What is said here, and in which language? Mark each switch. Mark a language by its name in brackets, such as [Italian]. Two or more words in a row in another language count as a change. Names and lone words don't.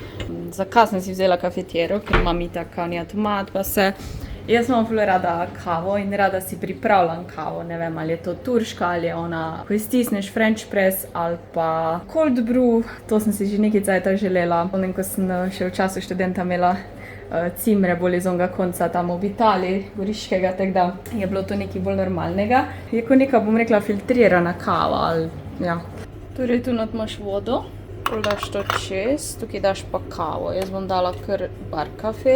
[Slovenian] Zakaj sem si vzela kafetero, ker imam itak kavni avtomat, pa se, jaz imam ful rada kavo in rada si pripravljam kavo, ne vem, ali je to turška, ali je ona, ko stisneš [English] French press, [Slovenian] ali pa [English] cold brew, [Slovenian] to sem si že nekaj cajta želela. Potem, ko sem še v času študenta imela cimre bolj iz onega konca tam v Italiji, goriškega, tako da je bilo to nekaj bolj normalnega. Je ko neka, bom rekla, filtrirana kava, ali ja. Torej, tu not imaš vodo. Pol daš to čez, tukaj daš pa kavo. Jaz bom dala kar bar kafe.